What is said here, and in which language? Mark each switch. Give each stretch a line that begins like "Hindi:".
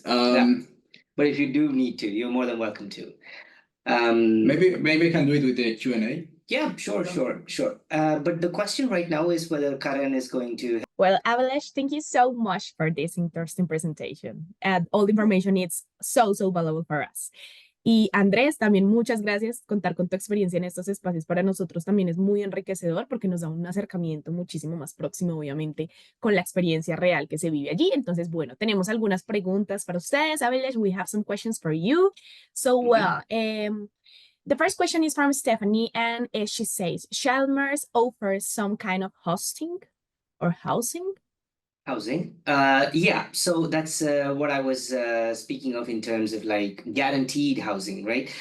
English: But if you do need to, you're more than welcome to. Maybe I can do it with the Q&A. Yeah, sure. But the question right now is whether Karen is going to... Well, Avalesh, thank you so much for this interesting presentation. All the information is so valuable for us.
Spanish: Y Andrés, también muchas gracias. Contar con tu experiencia en estos espacios para nosotros también es muy enriquecedor, porque nos da un acercamiento muchísimo más próximo, obviamente, con la experiencia real que se vive allí. Entonces, bueno, tenemos algunas preguntas para ustedes.
English: Avalesh, we have some questions for you. So, well, the first question is from Stephanie, and she says, Chalmers offers some kind of hosting or housing? Housing. Yeah, so that's what I was speaking of in terms of like guaranteed housing, right?